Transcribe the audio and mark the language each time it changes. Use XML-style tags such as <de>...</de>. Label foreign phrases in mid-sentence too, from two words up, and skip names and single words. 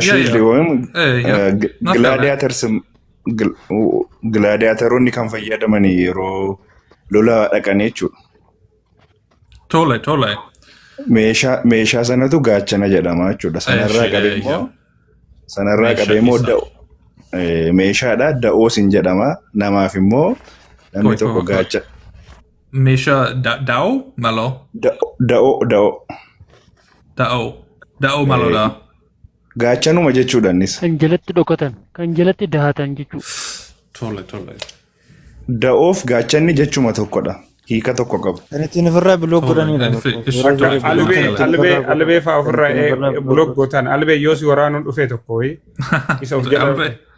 <om>Shiild yookiin gladiatoronni kan fayyadaman yeroo lola dhaqan jechuudha. Tole. Meeshaa sanatu gaachana jedhama jechuudha. Sanarraa qabee immoo meeshaadha da'oo sin jedhama. Namaaf immoo namni tokko gaacha. Mesha dao malo. Dao malo da. Gaachanuma jechuudhaanis. kan jalatti dhokatan kan jalatti dahatan jechuudha. Tole. Da'oof gaachanni jechuma tokkodha. Hiika tokko qabu. Kan ittiin ofirraa bilook godhanidha. albee fa'aa ofirraa bilook gootan albee yoo si waraanuun dhufee tokko wayii isa of jala.</om>